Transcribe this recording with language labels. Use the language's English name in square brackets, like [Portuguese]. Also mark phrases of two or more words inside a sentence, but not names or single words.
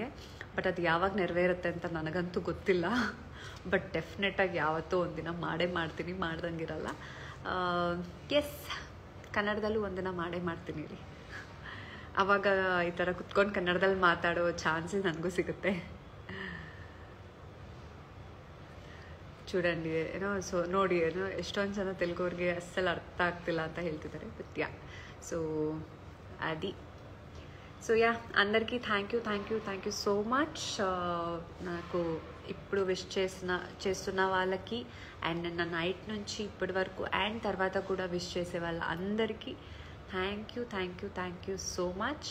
[Kannada] ಬಟ್ ಅದು ಯಾವಾಗ ನೆರವೇರುತ್ತೆ ಅಂತ ನನಗಂತೂ ಗೊತ್ತಿಲ್ಲ. ಬಟ್ ಡೆಫಿನೆಟಾಗಿ ಯಾವತ್ತೂ ಒಂದಿನ ಮಾಡ್ತೀನಿ, ಮಾಡ್ದಂಗಿರಲ್ಲ. ಎಸ್, ಕನ್ನಡದಲ್ಲೂ ಒಂದಿನ ಮಾಡ್ತೀನಿ ರೀ. ಆವಾಗ ಈ ಥರ ಕುತ್ಕೊಂಡು ಕನ್ನಡದಲ್ಲಿ ಮಾತಾಡೋ ಚಾನ್ಸಸ್ ನನಗೂ ಸಿಗುತ್ತೆ. చూడండి సో ನೋಡಿ ಎಷ್ಟೊಂದು ಜನ ತೆಲುಗುವ್ರಿಗೆ ಅಸ್ಸలు ಅರ್ಥ ಆಗ್ತಿಲ್ಲ ಅಂತ ಹೇಳ್ತಿದ್ದಾರೆ. ಬಟ್ ಯಾ, [Telugu] సో అది. సో యా, అందరికీ [English] thank you so much. [Telugu] నాకు ఇప్పుడు విష్ చేస్తున్న వాళ్ళకి అండ్ నిన్న నైట్ నుంచి ఇప్పటి వరకు అండ్ తర్వాత కూడా విష్ చేసే వాళ్ళ అందరికీ [English] thank you so much.